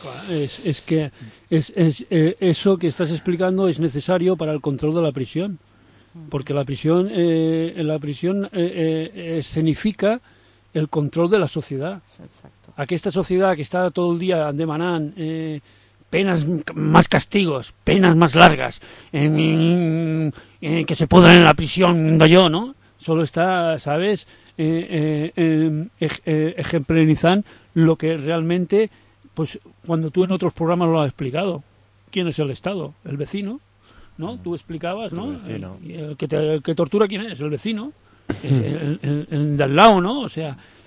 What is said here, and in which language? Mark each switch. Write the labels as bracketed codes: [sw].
[es] Es que eso que estás explicando es necesario para el control de la prisión. Porque la prisión escenifica el control de la sociedad. Exacto. [ca] Aquesta societat que està tot el dia demanant penes, més castigos, penes més largues, que se podran en la prisió, d'allò, no? [es] Solo està, ¿sabes?, ejemplarizant lo que realmente, pues, cuando tú en otros programas lo has explicado. ¿Quién es el Estado? El vecino, ¿no? Tú explicabas, ¿no? El que tortura, ¿quién es? El vecino. El del lado, ¿no? O sea...